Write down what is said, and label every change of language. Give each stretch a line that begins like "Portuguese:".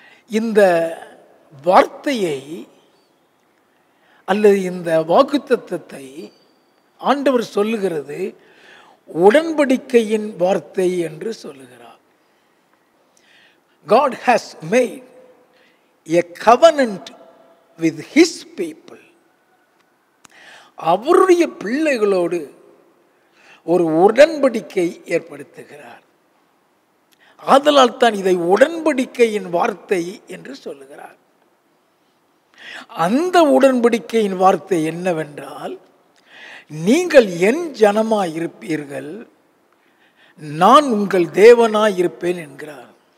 Tamil: இந்த வார்த்தையை அல்லது இந்த வாக்குத்தத்தத்தை ஆண்டவர் சொல்லுகிறது உடன்படிக்கையின் வார்த்தை என்று சொல்லுகிறார்.
English: God has made a covenant with his people.
Tamil: அவருடைய பிள்ளைகளோடு ஒரு உடன்படிக்கை ஏற்படுத்துகிறார். ஆதலால் தான் இதை உடன்படிக்கையின் வார்த்தை என்று சொல்லுகிறார். அந்த உடன்படிக்கையின் வார்த்தை என்னவென்றால், நீங்கள் என் ஜனமாயிருப்பீர்கள், நான் உங்கள் தேவனாயிருப்பேன் என்கிறார்.